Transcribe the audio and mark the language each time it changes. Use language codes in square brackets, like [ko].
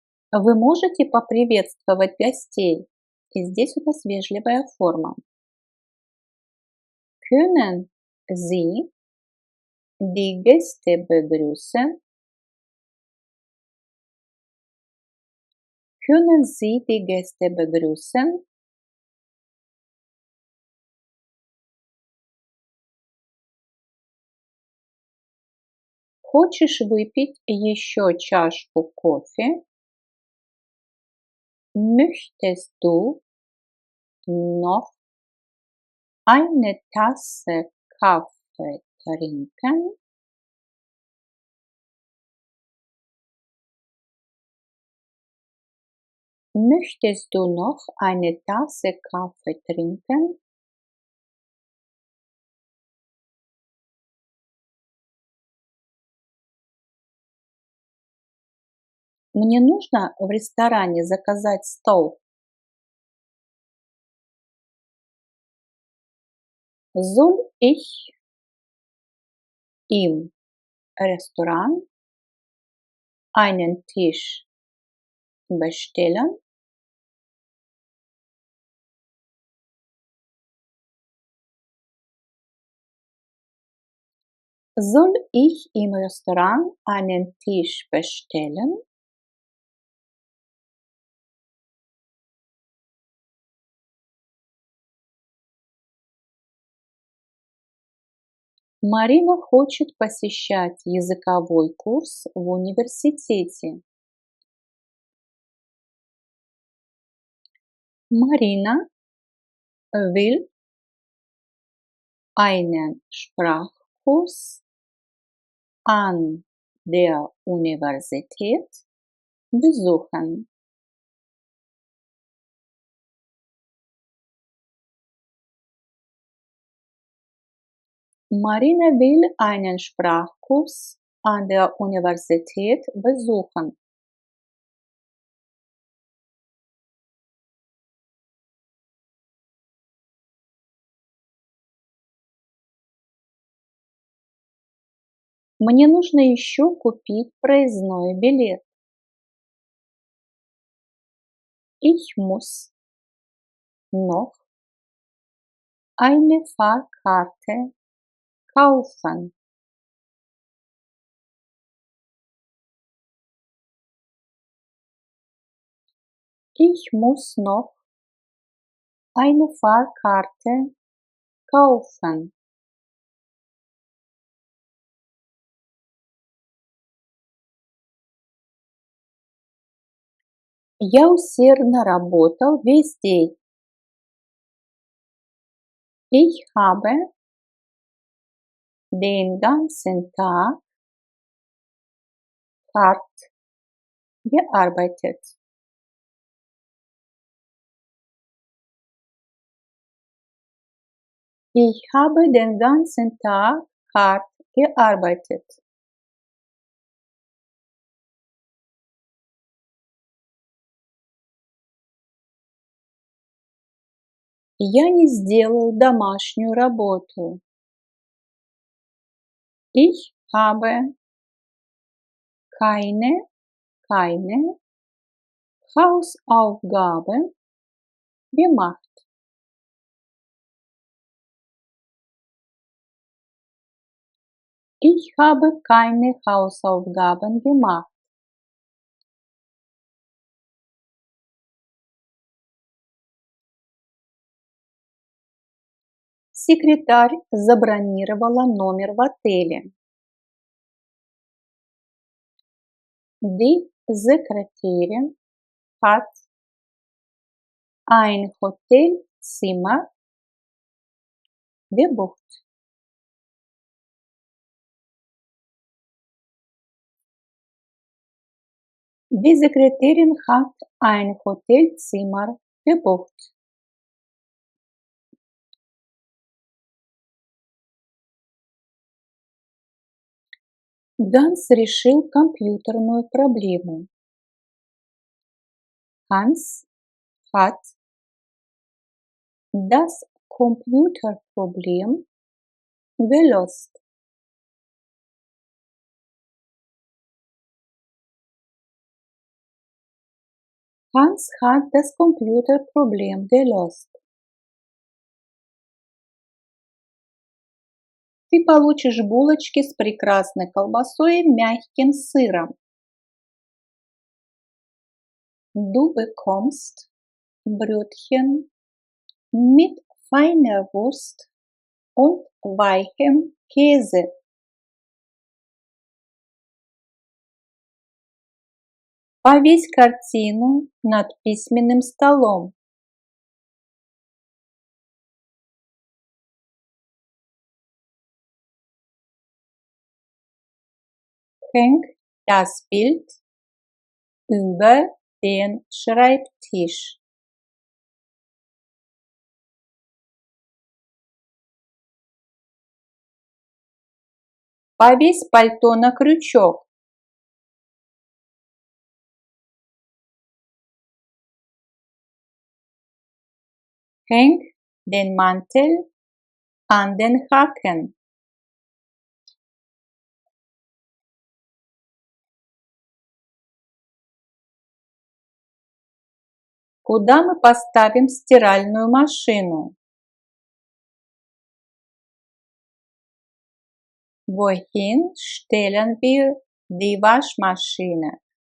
[ru] Вы можете поприветствовать гостей? И здесь у нас вежливая форма. [de] Können Sie die Gäste begrüßen? Können Sie die Gäste begrüßen? [ru] Хочешь выпить еще чашку кофе? [de] Möchtest du noch eine Tasse Kaffee trinken? Möchtest du noch eine Tasse Kaffee trinken? [ru] Мне нужно в ресторане заказать стол. [de] Soll ich im Restaurant einen Tisch bestellen? Soll ich im Restaurant einen Tisch bestellen? [ru] Марина хочет посещать языковой курс в университете. [de] Marina will einen Sprachkurs an der Universität besuchen. Marina will einen Sprachkurs an der Universität besuchen. [ru] Мне нужно еще купить проездной билет. [de] Ich muss noch eine Fahrkarte kaufen. Ich muss noch eine Fahrkarte kaufen. [ru] Я усердно работал весь день. [de] Ich habe den ganzen Tag hart gearbeitet. Ich habe den ganzen Tag hart gearbeitet. [ru] Я не сделал домашнюю работу. [de] Ich habe keine Hausaufgaben gemacht. Ich habe keine Hausaufgaben gemacht. [ru] Секретарь забронировала номер в отеле. [de] Die Sekretärin hat ein Hotelzimmer gebucht. Die Sekretärin hat ein Hotelzimmer gebucht. [ru] Ганс решил компьютерную проблему. [de] Hans hat das Computerproblem gelöst. Hans hat das Computerproblem gelöst. [ru] Ты получишь булочки с прекрасной колбасой и мягким сыром. [de] Du bekommst Brötchen mit feiner Wurst und weichem Käse. [ru] Повесь картину над письменным столом. [de] Häng das Bild über den Schreibtisch. [ru] Повесь пальто на крючок. [de] Häng den Mantel an den Haken. [ru] Куда мы поставим стиральную машину? [de] Wohin stellen wir die Waschmaschine?